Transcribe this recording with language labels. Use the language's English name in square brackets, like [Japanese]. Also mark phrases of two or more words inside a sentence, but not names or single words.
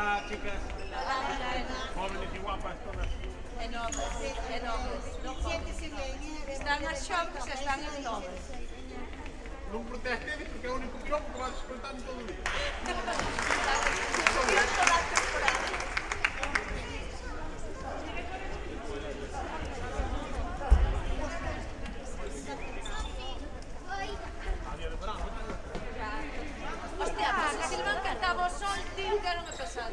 [Spanish] chicas, jóvenes y guapas todas. [Galician] Enormes. Están as xoves e están as novas. Non protestes porque é o único piropo que vas escoltar en todo o día. Toda a temporada. Hostia, pues a Silvan cantaba o sol, tío, que era unha pasada.